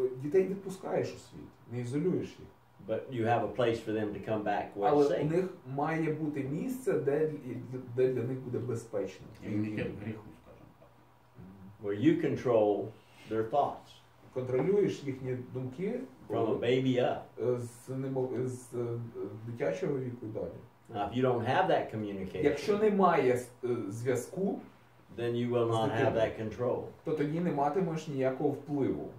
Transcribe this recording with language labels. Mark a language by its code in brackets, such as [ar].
[uk] дітей відпускаєш у світ, не ізолюєш їх. [en] but you have a place for them to come back where it's [uk] Але у [en] safe. [uk] них має бути місце, де для них буде безпечно. [ru] Иммунитет к греху, скажем так. [en] Where you control their thoughts [uk] Контролюєш їхні думки [en] from a baby up. [uk] з дитячого віку далі. [en] Now, if you don't have that communication, [uk] Якщо немає зв'язку, [en] then you will not have that control. [uk] то тоді не матимеш ніякого впливу.